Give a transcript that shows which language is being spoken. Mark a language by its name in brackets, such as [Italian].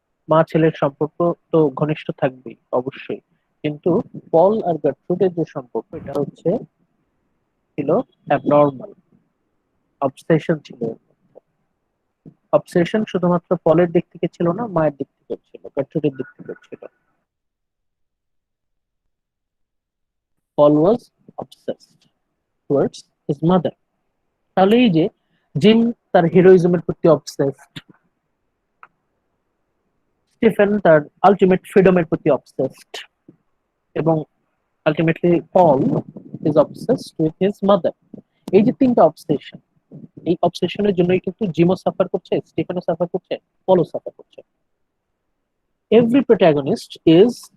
[Bangla] মা ছেলের সম্পর্ক তো ঘনিষ্ঠ থাকবেই অবশ্যই, কিন্তু পল আর গার্ট্রুডের যে সম্পর্ক এটা হচ্ছে ছিল অ্যাবনর্মাল, অবসেশন ছিল। অবসেশন শুধুমাত্র পলের দিক থেকে ছিল না, মায়ের দিক থেকে ছিল, গার্ট্রুডের দিক থেকে ছিল। [English] Paul was obsessed towards his mother. [Bangla] তাহলে এই যে জিম তার হিরোইজমের প্রতি অবসেসড, স্টিফেন তার আলটিমেট ফ্রিডমের প্রতি অবসেসড, এবং ultimately [English] Paul is obsessed with his mother. [Bangla] এই যে তিনটা অবসেশন, এই অবসেশনের জন্যই কিন্তু জিমও সাফার করছে, স্টিফেনও সাফার করছে, পলও সাফার করছে। [English] every protagonist is